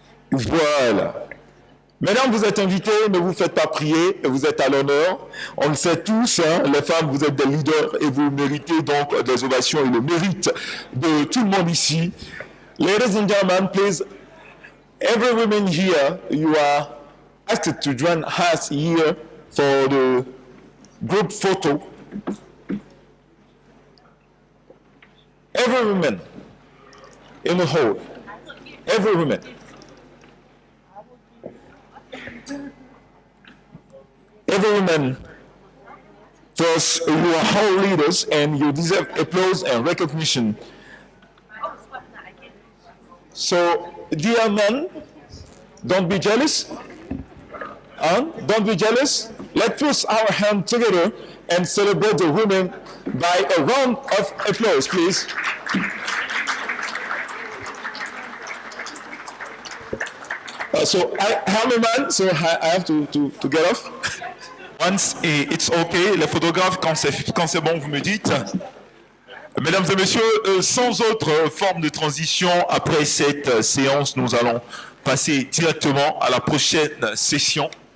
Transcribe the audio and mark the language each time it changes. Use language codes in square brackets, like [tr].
[fr] Voilà. Mesdames, vous êtes invitées, ne vous faites pas prier, vous êtes à l'honneur. On le sait tous, hein, les femmes, vous êtes des leaders et vous méritez donc des ovations et le mérite de tout le monde ici. [en] Ladies and gentlemen, please, every woman here, you are asked to join us here for the group photo. Every woman in the hall, every woman. Every woman, first, you are all leaders and you deserve applause and recognition. So, dear men, don't be jealous. Don't be jealous. Let's put our hands together and celebrate the women by a round of applause, please. So I'm a man, so I have to get off. Once it's okay, [fr] les photographes, quand c'est bon, vous me dites. Mesdames et messieurs, sans autre forme de transition, après cette séance, nous allons passer directement à la prochaine session.